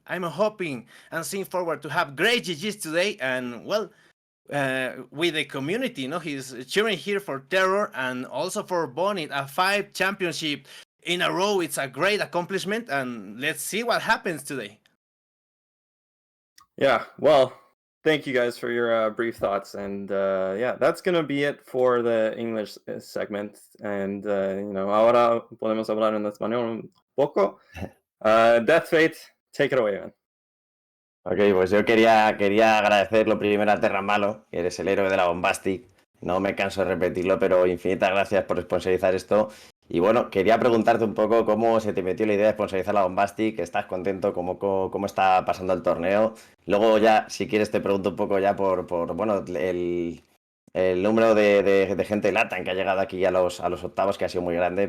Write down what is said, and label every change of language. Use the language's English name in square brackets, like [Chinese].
[English] I'm hoping and seeing forward to have great GGs today, and well, with the community, you know, he's cheering here for Terror and also for Bonnet, a 5 championship in a row. It's a great accomplishment, and let's see what happens today. Yeah, well, thank you guys for your brief thoughts, and yeah, that's gonna be it for the English segment. And you know, [Spanish] ahora podemos hablar en español un poco. [English] Death Fate, take it away, man. [Spanish] Ok, pues yo quería agradecer lo primero a Terran Malo, que eres el héroe de la Bombastic. No me canso de repetirlo, pero infinitas gracias por sponsorizar esto. Y bueno, quería preguntarte un poco cómo se te metió la idea de sponsorizar la Bombastic. ¿Estás contento? ¿Cómo está pasando el torneo? Luego ya, si quieres, te pregunto un poco ya por bueno, el número de gente LATAM que ha llegado aquí a los octavos, que ha sido muy grande.